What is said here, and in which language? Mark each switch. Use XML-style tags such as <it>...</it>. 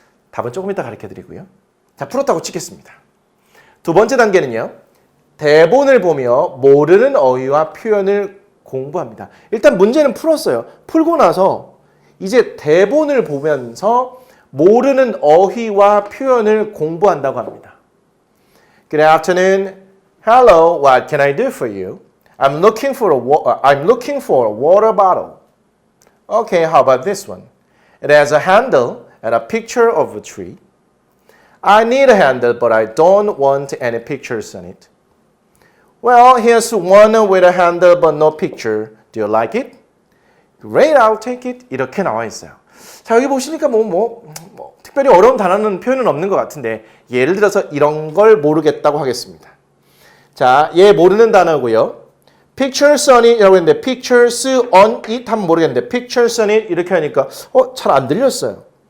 <ko>답은 조금 이따 가르쳐 드리고요. 자, 풀었다고 치겠습니다. 두 번째 단계는요. 대본을 보며 모르는 어휘와 표현을 공부합니다. 일단 문제는 풀었어요. 풀고 나서 이제 대본을 보면서 모르는 어휘와 표현을 공부한다고 합니다.</ko> <en>Good afternoon. Hello, what can I do for you? I'm looking for a water bottle. Okay, how about this one? It has a handle and a picture of a tree. I need a handle, but I don't want any pictures on it. Well, here's one with a handle but no picture. Do you like it? Great, I'll take it.</en> <ko>이렇게 나와 있어요. 자, 여기 보시니까 특별히 어려운 단어는 표현은 없는 것 같은데 예를 들어서 이런 걸 모르겠다고 하겠습니다. 자, 얘 모르는 단어고요.</ko> <en>Pictures on it</en> <ko>이라고 했는데</ko> <en>pictures on it</en> <ko>하면 모르겠는데 pictures on it 이렇게 하니까 잘 안 들렸어요.</ko>